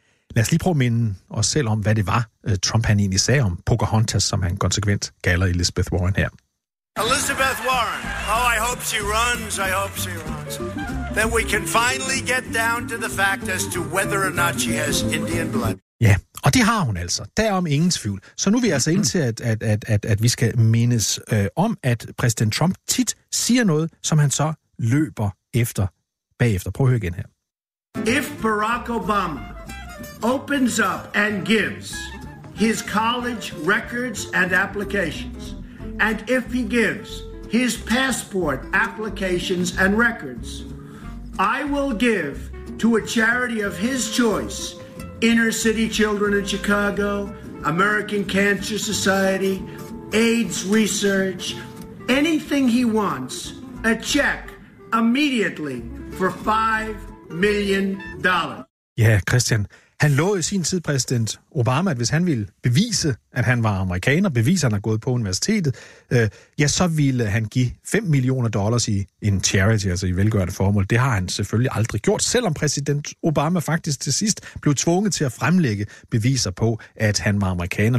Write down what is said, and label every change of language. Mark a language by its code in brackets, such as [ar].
[da] Lad os lige prøve at minde os selv om, hvad det var, Trump han egentlig sagde om Pocahontas, som han konsekvent galler Elizabeth Warren her. [en] Elizabeth Warren. Oh, I hope she runs. I hope she runs. Then we can finally get down to the fact as to whether or not she has Indian blood. [da] Ja, og det har hun altså. Derom ingen tvivl. Så nu er vi altså ind til, at vi skal mindes om, at præsident Trump tit siger noget, som han så løber efter bagefter. Prøv at høre igen her. [en] If Barack Obama opens up and gives his college records and applications, and if he gives his passport applications and records, I will give to a charity of his choice, Inner City Children in Chicago, American Cancer Society, AIDS Research, anything he wants, a check immediately for $5 million. Yeah, Christian. [da] Han lovede i sin tid præsident Obama, at hvis han ville bevise, at han var amerikaner, bevise, at han har gået på universitetet, så ville han give $5 million i en charity, altså i velgørende formål. Det har han selvfølgelig aldrig gjort, selvom præsident Obama faktisk til sidst blev tvunget til at fremlægge beviser på, at han var amerikaner.